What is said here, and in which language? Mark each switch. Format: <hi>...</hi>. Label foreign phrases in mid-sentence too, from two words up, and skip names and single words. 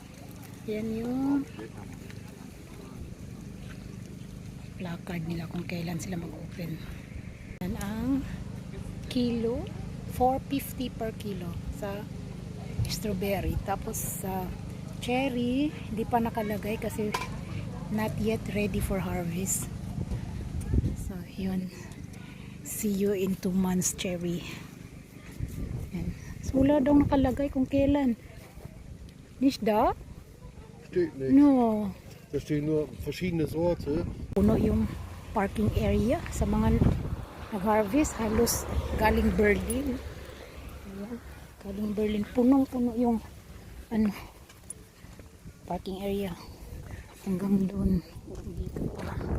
<tl>Yan yung placard nila kung kailan sila mag-open. Yan ang kilo, 450 per kilo sa strawberry. Tapos sa cherry, hindi pa nakalagay kasi</tl> <en>not yet ready for harvest.</en> <tl>So yun,</tl> <en>see you in 2 months cherry.</en> <tl>Yan. So, wala daw nakalagay kung kailan.</tl> <de>Nicht da? Steht nicht.</de> <en>No.</en> <de>Da stehen nur verschiedene Sorte.</de> <tl>Puno yung parking area sa mga nag-harvest. Halos galing Berlin. Ayan. Galing Berlin. Punong-puno yung ano, parking area. Hanggang doon. Hanggang dito pa.</tl>